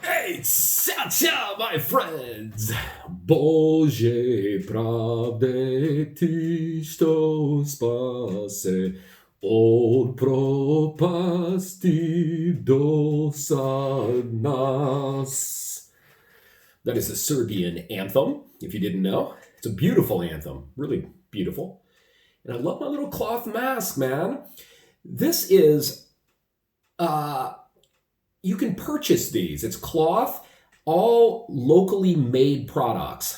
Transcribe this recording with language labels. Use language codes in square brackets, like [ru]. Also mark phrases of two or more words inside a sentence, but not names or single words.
[en] Ciao, my friends! [sr] Bože pravde ti što spase od propasti dosad nas. [en] That is a Serbian anthem, if you didn't know. It's a beautiful anthem, really beautiful. And I love my little cloth mask, man. This is, you can purchase these. It's cloth, all locally made products.